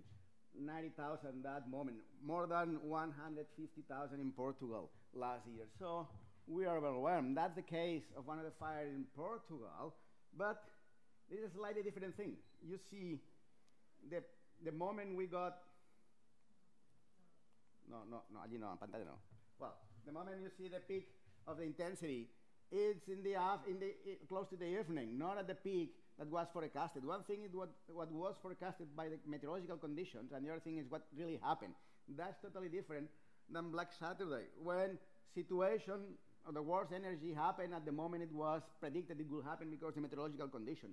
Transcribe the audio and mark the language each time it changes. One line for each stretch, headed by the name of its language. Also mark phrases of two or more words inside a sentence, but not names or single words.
English: 90,000 that moment, more than 150,000 in Portugal last year. So we are overwhelmed. That's the case of one of the fires in Portugal, but this is a slightly different thing. You see, the moment we got,
Spanish: allí no, en pantalla no.
English: Well, the moment you see the peak of the intensity, it's close to the evening, not at the peak that was forecasted. One thing is what was forecasted by the meteorological conditions, and the other thing is what really happened. That's totally different than Black Saturday, when situation the worst energy happened at the moment it was predicted it will happen because of the meteorological condition.